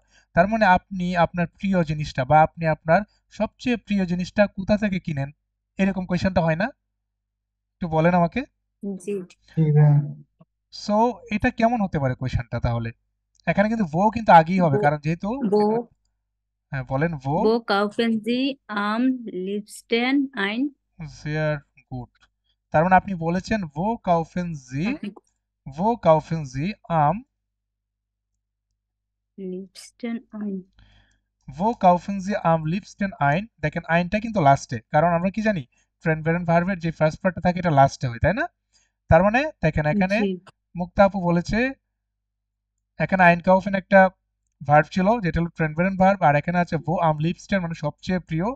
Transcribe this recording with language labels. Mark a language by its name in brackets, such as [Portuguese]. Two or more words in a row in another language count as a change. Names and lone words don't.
[Bangla] তার মানে আপনি আপনার প্রিয় জিনিসটা বা আপনি আপনার সবচেয়ে প্রিয় জিনিসটা কোথা থেকে কিনেন, এরকম কোয়েশ্চেনটা হয় না? একটু বলেন আমাকে। জি। জি ভাইয়া। সো এটা কেমন হতে পারে কোয়েশ্চেনটা তাহলে? এখানে কিন্তু ভো কিন্তু আগেই হবে, বো কারণ যেহেতু বো এটা, হ্যাঁ বলেন ভো [German] বো kaufen Sie am liebsten ein? [Bangla] sehr গুড। তার মানে আপনি বলেছেন [German] wo kaufen Sie, [Bangla] আপনি [German] wo kaufen Sie am, liebsten ein। wo kaufen Sie am liebsten ein. [Bangla] দেখেন আইনটা কিন্তু লাস্টে, কারণ আমরা কি জানি ফ্রেন্ড ভেরেন ভার্বের যে ফার্স্ট পার্টটা থাকে এটা লাস্টে হয়, তাই না? তার মানে দেখেন এখানে জি। মুক্তা আপু বলেছে এখানে আইনকাউফেন একটা ভার্ব ছিল যেটা হলো ট্রেনভারেন্ট ভার্ব, আর এখানে আছে [German] wo am liebsten [Bangla] মানে সবচেয়ে প্রিয়।